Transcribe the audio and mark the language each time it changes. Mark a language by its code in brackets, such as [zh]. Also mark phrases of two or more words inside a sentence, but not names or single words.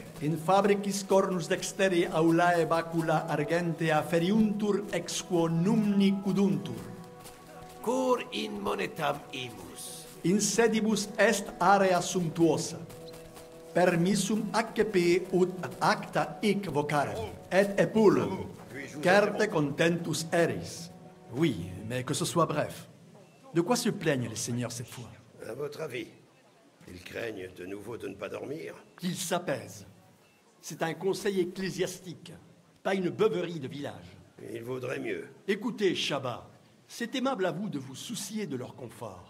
[la] In fabricis cornus dexteri aulae bacula argentea feriuntur ex quo numni cuduntur. Cur in monetam imus. In sedibus est area sumptuosa. Permissum accepi ut acta hic vocarem. Et epulum. Certe contentus eris. [fr] Oui, mais que ce soit bref. De quoi se plaignent les seigneurs cette fois? À votre avis, ils craignent de nouveau de ne pas dormir? Qu'ils s'apaisent. C'est un conseil ecclésiastique, pas une beuverie de village. Il vaudrait mieux. Écoutez, Shabbat, c'est aimable à vous de vous soucier de leur confort.